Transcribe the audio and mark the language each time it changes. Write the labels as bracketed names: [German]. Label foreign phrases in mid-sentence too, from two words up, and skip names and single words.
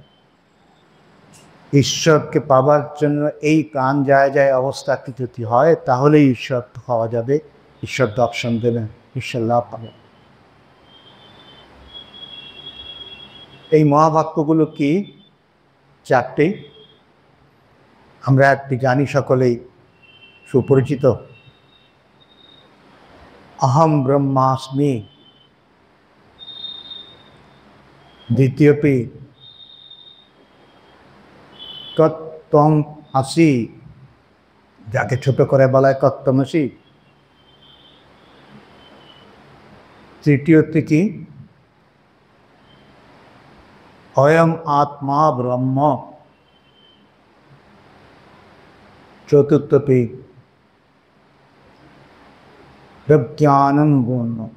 [Bangla] ঈশ্বরকে পাবার জন্য এই প্রাণ যায় যায় অবস্থা যদি হয়, তাহলেই ঈশ্বর পাওয়া যাবে, ঈশ্বর দর্শন দেবেন, ঈশ্বর লাভ পাবে। এই মহাবাক্যগুলো কি? চারটি। আমরা একটি জানি, সকলেই সুপরিচিত, [Sanskrit] अहम ब्रह्मास्मि। द्वितीयपि तत्त्वम असि, [Bangla] যাকে ছোট করে বলা হয় তত্ত্বমসি। তৃতীয়টি কি? [Sanskrit] অয়ং আত্মা ব্রহ্ম। [Bangla] চতুর্থটি [Sanskrit] প্রজ্ঞানং গুণ।